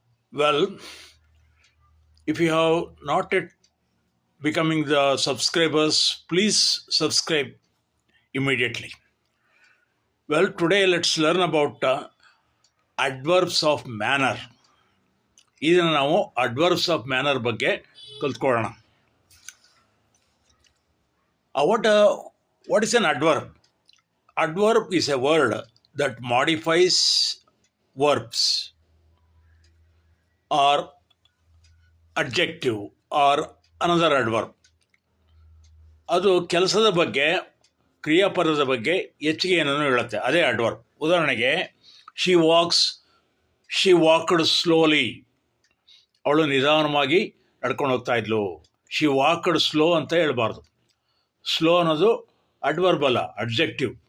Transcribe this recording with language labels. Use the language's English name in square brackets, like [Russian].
[English] Well, if you have not yet becoming the subscribers, please subscribe immediately. Well, today let's learn about adverbs of manner. [Kannada] ಇದನ್ನು ನಾವು adverbs of manner ಬಗ್ಗೆ ಕಲ್ತ್ಕೊಳ್ಳೋಣ. [English] What is an adverb? Adverb is a word that modifies verbs or adjective or another adverb. [Kannada] ಅದು ಕೆಲಸದ ಬಗ್ಗೆ ಕ್ರಿಯಾಪದದ ಬಗ್ಗೆ ಹೆಚ್ಚಿಗೆ ಏನನ್ನು ಹೇಳುತ್ತೆ, ಅದೇ ಅಡ್ವರ್ಬ್. ಉದಾಹರಣೆಗೆ [English] she walked slowly, [Kannada] ಅವಳು ನಿಧಾನವಾಗಿ ನಡ್ಕೊಂಡು ಹೋಗ್ತಾ ಇದ್ಲು. [English] she walked slow [Kannada] ಅಂತ ಹೇಳ್ಬಾರ್ದು. ಸ್ಲೋ ಅನ್ನೋದು ಅಡ್ವರ್ಬ್ ಅಲ್ಲ, ಅಡ್ಜೆಕ್ಟಿವ್.